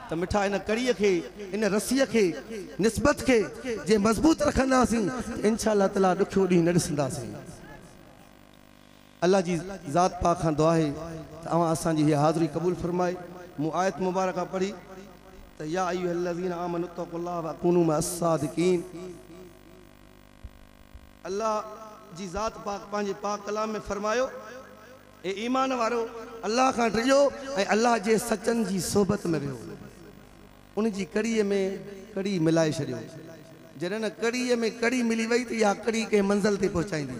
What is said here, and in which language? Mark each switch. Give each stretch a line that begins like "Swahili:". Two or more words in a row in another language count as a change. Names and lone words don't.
Sindhi: त मिठा इन कड़ीअ खे, इन रसीअ खे, निस्बत खे जे मज़बूत रखंदासीं
Arabic: إن شاء الله تعالى
Sindhi: ॾुखियो ॾींहुं न ॾिसंदासीं। अल्लाह जी ज़ात पाक खां दुआ आहे त अवां असांजी हीअ हाज़िरी क़बूल फरमाए। मूं आयत मुबारका पढ़ी त
Arabic: يا أيها الذين آمنوا اتقوا الله وكونوا مع الصادقين.
Sindhi: अल्लाह जी ज़ात पाक पंहिंजे पाक कलाम में फरमायो, ए ईमान वारो अल्लाह खां ड्रिजो ऐं अल्लाह जे सचनि जी सोबत में वियो, उन जी कड़ीअ में कड़ी मिलाए छॾियो। जॾहिं न कड़ीअ में कड़ी मिली वई त इहा कड़ी कंहिं मंज़िल ते पहुचाईंदी।